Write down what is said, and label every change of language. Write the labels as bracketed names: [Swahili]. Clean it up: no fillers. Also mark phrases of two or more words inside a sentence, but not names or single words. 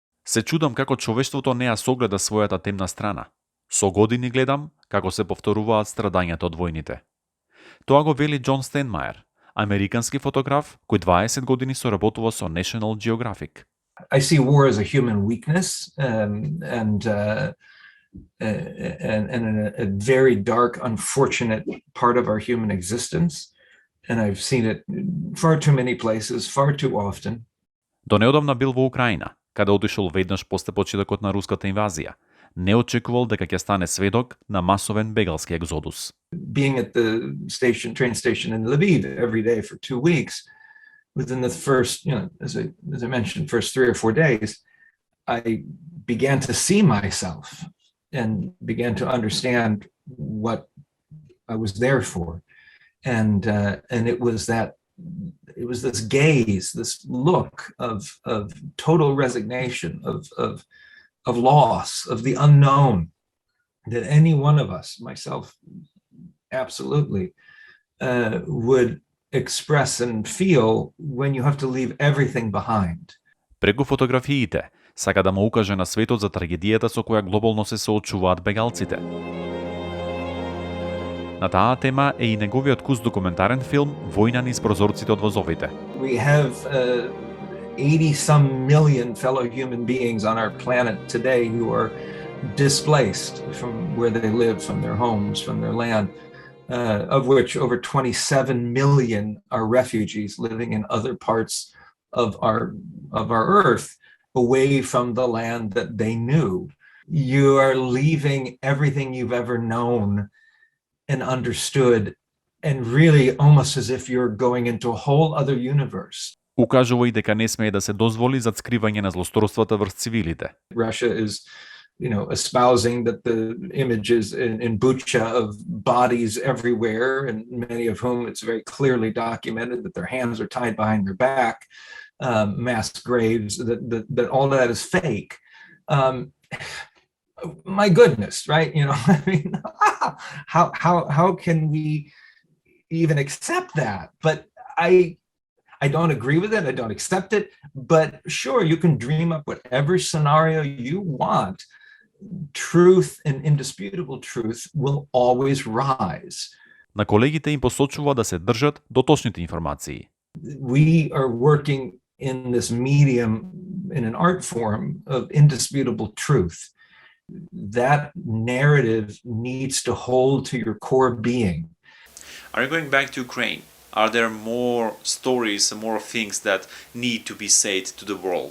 [Macedonian] Се чудам како човештвото не ја согледа својата темна страна. Со години гледам како се повторуваат страдањата од војните. Тоа го вели John Stanmeyer, американски фотограф кој 20 години соработува со National Geographic. [English] I see war as a human weakness and a very dark, unfortunate part of our human existence. And I've seen it far too many places, far too often. [Macedonian] До неодамна бил во Украина, каде отишол веднаш после почетокот на руската инвазија. Не очекувал дека ќе стане сведок на масовен бегалски екзодус. [English] Being at the train station in Lviv every day for 2 weeks, within the first, as I mentioned, first 3 or 4 days, I began to see myself and began to understand what I was there for. And it was this gaze, this look of total resignation, of loss, of the unknown, that any one of us, myself absolutely, would express and feel when you have to leave everything behind. [Macedonian] Преку фотографиите сака да му укаже на светот за трагедијата со која глобално се соочуваат бегалците. На таа тема е и неговиот куст документарен филм Војна низ прозорците од возовите. [English] We have 80-some million fellow human beings on our planet today who are displaced from where they live, from their homes, from their land, of which over 27 million are refugees living in other parts of our earth, away from the land that they knew. You are leaving everything you've ever known and understood, and really almost as if you're going into a whole other universe. [Macedonian] Укажува и дека не смее да се дозволи зацкривање на злосторствата врз цивилите. [English] Russia is, espousing that the images in Bucha of bodies everywhere, and many of whom it's very clearly documented that their hands are tied behind their back, mass graves, that all of that is fake. My goodness, right? I mean, how can we even accept that? But I don't agree with it. I don't accept it. But sure, you can dream up whatever scenario you want. Truth and indisputable truth will always rise. [Macedonian] На колегите им посочува да се држат до точните информации. [English] We are working in this medium, in an art form of indisputable truth. That narrative needs to hold to your core being. Are you going back to Ukraine? Are there more stories, more things that need to be said to the world?